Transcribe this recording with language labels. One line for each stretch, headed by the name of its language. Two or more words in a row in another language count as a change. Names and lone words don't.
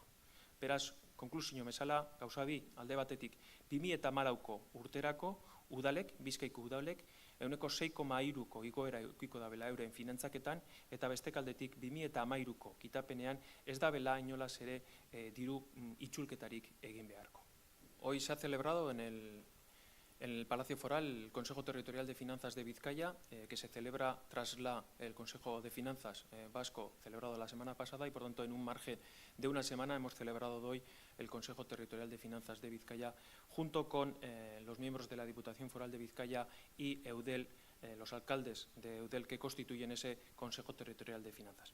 Basque: Beraz, konklusio bezala, gauza bi, alde batetik, 2014ko urterako udalek, Bizkaiko udalek, 6,3ko igoera eukiko da bela euren finantzaketan, eta bestek aldetik 2013ko kitapenean ez da bela inolaz ere diru itzulketarik egin beharko.
Spanish: Hoy se ha celebrado en el Palacio Foral el Consejo Territorial de Finanzas de Vizcaya, que se celebra tras el Consejo de Finanzas vasco celebrado la semana pasada y por tanto en un margen de una semana hemos celebrado hoy el Consejo Territorial de Finanzas de Vizcaya junto con los miembros de la Diputación Foral de Vizcaya y Eudel, los alcaldes de Eudel que constituyen ese Consejo Territorial de Finanzas.